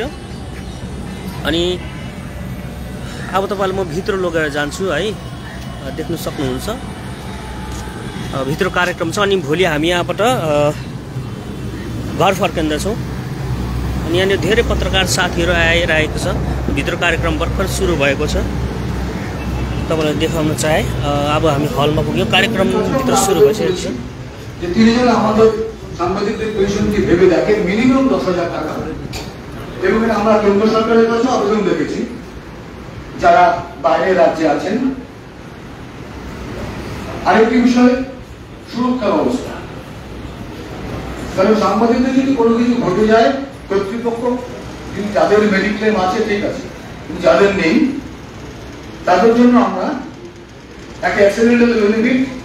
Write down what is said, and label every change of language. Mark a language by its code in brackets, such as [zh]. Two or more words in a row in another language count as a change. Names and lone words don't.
[ne] अनि अब तपाईँलाई म भित्र लगेर जान्छु है, देख्न सक्नुहुन्छ भित्र कार्यक्रम छ। अनि भोलि हामी यहाँबाट घर फर्किँदैछौँ। अनि यहाँनिर धेरै पत्रकार साथीहरू आइरहेको छ। भित्र कार्यक्रम भर्खर सुरु भएको छ, तपाईँलाई देखाउन चाहे। अब हामी हलमा पुग्यौँ, कार्यक्रम भित्र सुरु भइसकेको छ। [bn] সাংবাদিকদের পেনশনটি ভেবে দেখে মিনিমাম 10,000 টাকা এবং আমরা কেন্দ্র সরকারের কাছে আবেদন রেখেছি যারা বাইরের রাজ্যে আছেন। আরেকটি বিষয় সুরক্ষা ব্যবস্থা, কারণ সাংবাদিকদের যদি কোনো কিছু ঘটে যায় কর্তৃপক্ষ যাদের মেডিক্লেম আছে ঠিক আছে, কিন্তু যাদের নেই তাদের জন্য আমরা একটা [en] accidental benefit